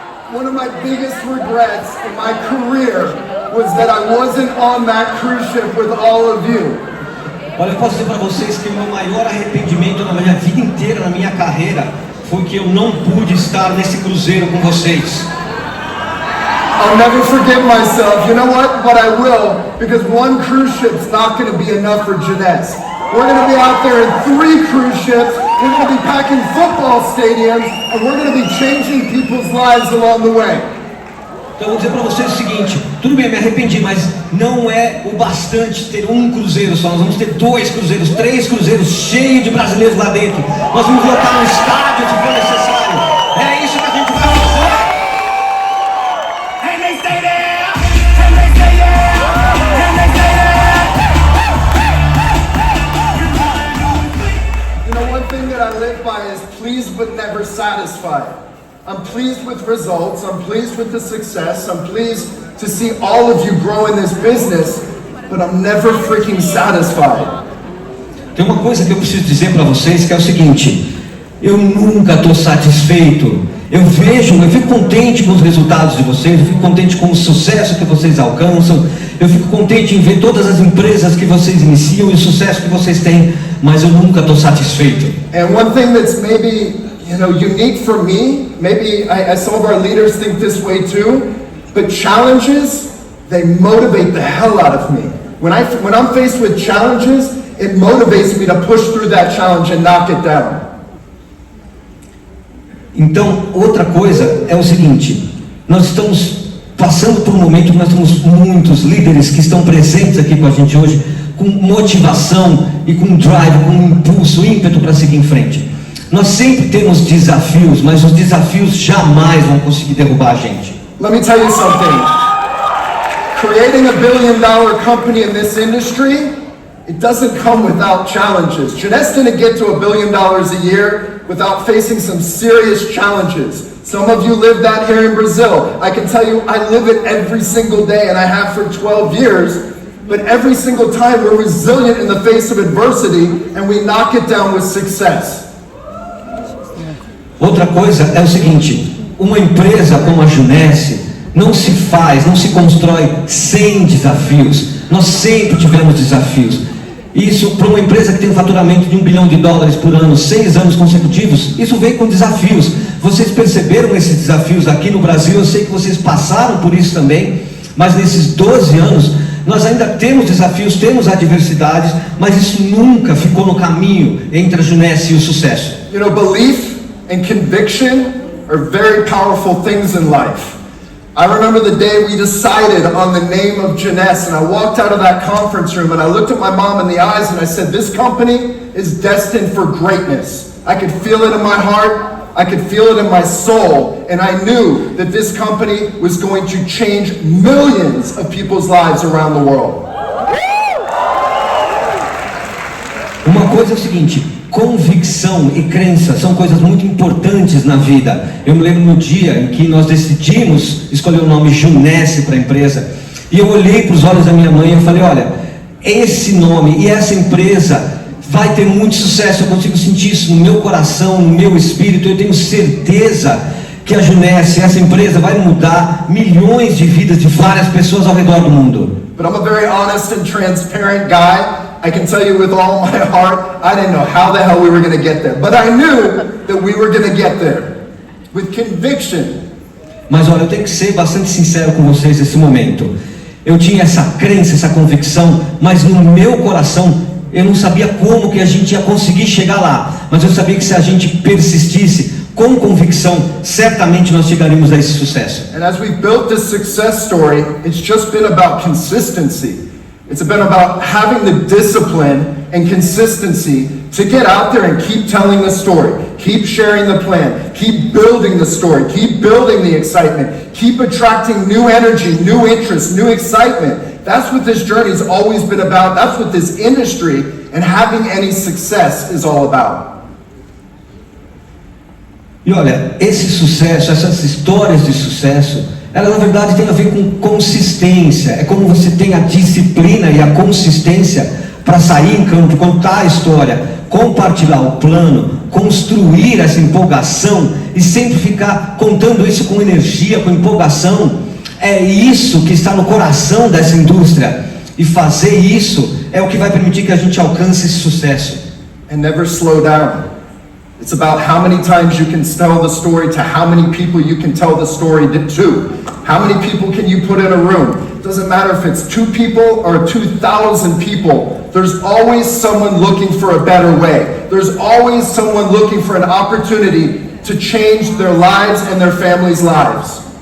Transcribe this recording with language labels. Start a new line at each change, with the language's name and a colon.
English: One of my biggest regrets in my career was that I wasn't on that cruise ship with all of you.
Portuguese: Olha, eu posso dizer para vocês que o meu maior arrependimento na minha vida inteira, na minha carreira, foi que eu não pude estar nesse cruzeiro com vocês.
English: I'll never forgive myself. You know what? But I will, because one cruise ship's not going to be enough for Jeunesse. We're going to be out there in 3 cruise ships. We're going to be packing football stadiums, and we're going to be changing people's lives along the way.
Portuguese: Então eu vou dizer para vocês o seguinte, tudo bem, me arrependi, mas não é o bastante ter um cruzeiro só, nós vamos ter 2 cruzeiros, 3 cruzeiros cheios de brasileiros lá dentro. Nós vamos lotar um estádio se for necessário. É isso que a gente vai fazer.
English: And they stay there, and they stay there, and they stay there. You know, one thing that I live by is pleased but never satisfied. I'm pleased with results, I'm pleased with the success, I'm pleased to see all of you grow in this business, but I'm never freaking satisfied.
Portuguese: Tem uma coisa que eu preciso dizer para vocês que é o seguinte, eu nunca estou satisfeito. Eu fico contente com os resultados de vocês, eu fico contente com o sucesso que vocês alcançam, eu fico contente em ver todas as empresas que vocês iniciam e o sucesso que vocês têm, mas eu nunca estou satisfeito.
English: And one thing that's maybe unique for me, maybe some of our leaders think this way too, but challenges, they motivate the hell out of me. When I'm faced with challenges, it motivates me to push through that challenge and knock it down.
Portuguese: Então, outra coisa é o seguinte, nós estamos passando por um momento que nós temos muitos líderes que estão presentes aqui com a gente hoje, com motivação e com drive, com impulso, ímpeto para seguir em frente. Nós sempre temos desafios, mas os desafios jamais vão conseguir derrubar a gente.
English: Let me tell you something. Creating a $1 billion company in this industry, it doesn't come without challenges. Jeunesse didn't get to $1 billion a year without facing some serious challenges. Some of you live that here in Brazil. I can tell you, I live it every single day, and I have for 12 years. But every single time we're resilient in the face of adversity, and we knock it down with success.
Portuguese: Outra coisa é o seguinte, uma empresa como a Jeunesse não se constrói sem desafios. Nós sempre tivemos desafios. Isso para uma empresa que tem um faturamento de $1 bilhão por ano, 6 anos consecutivos, isso veio com desafios. Vocês perceberam esses desafios aqui no Brasil, eu sei que vocês passaram por isso também, mas nesses 12 anos nós ainda temos desafios, temos adversidades, mas isso nunca ficou no caminho entre a Jeunesse e o sucesso.
English: You know, belief and conviction are very powerful things in life. I remember the day we decided on the name of Jeunesse, and I walked out of that conference room and I looked at my mom in the eyes and I said, this company is destined for greatness. I could feel it in my heart, I could feel it in my soul, and I knew that this company was going to change millions of people's lives around the world.
Portuguese: Uma coisa é o seguinte, convicção e crença são coisas muito importantes na vida. Eu me lembro no dia em que nós decidimos escolher o nome Jeunesse para a empresa, e eu olhei para os olhos da minha mãe e eu falei, olha, esse nome e essa empresa vai ter muito sucesso, eu consigo sentir isso no meu coração, no meu espírito, eu tenho certeza que a Jeunesse, essa empresa, vai mudar milhões de vidas de várias pessoas ao redor do mundo.
English: But I'm a very honest and transparent guy. I can tell you with all my heart, I didn't know how the hell we were going to get there. But I knew that we were going to get there. With conviction.
Portuguese: Mas olha, eu tenho que ser bastante sincero com vocês nesse momento. Eu tinha essa crença, essa convicção, mas no meu coração eu não sabia como que a gente ia conseguir chegar lá. Mas eu sabia que se a gente persistisse com convicção, certamente nós chegaríamos a esse sucesso.
English: And as we built this success story, it's just been about consistency. It's been about having the discipline and consistency to get out there and keep telling the story, keep sharing the plan, keep building the story, keep building the excitement, keep attracting new energy, new interest, new excitement. That's what this journey has always been about. That's what this industry and having any success is all about.
Portuguese: E olha, esse sucesso, essas histórias de sucesso, ela na verdade tem a ver com consistência. É como você tem a disciplina e a consistência para sair em campo, contar a história, compartilhar o plano, construir essa empolgação e sempre ficar contando isso com energia, com empolgação. É isso que está no coração dessa indústria, e fazer isso é o que vai permitir que a gente alcance esse sucesso.
English: And never slow down. It's about how many times you can tell the story to how many people you can tell the story to. How many people can you put in a room? It doesn't matter if it's 2 people or 2,000 people. There's always someone looking for a better way. There's always someone looking for an opportunity to change their lives and their families' lives.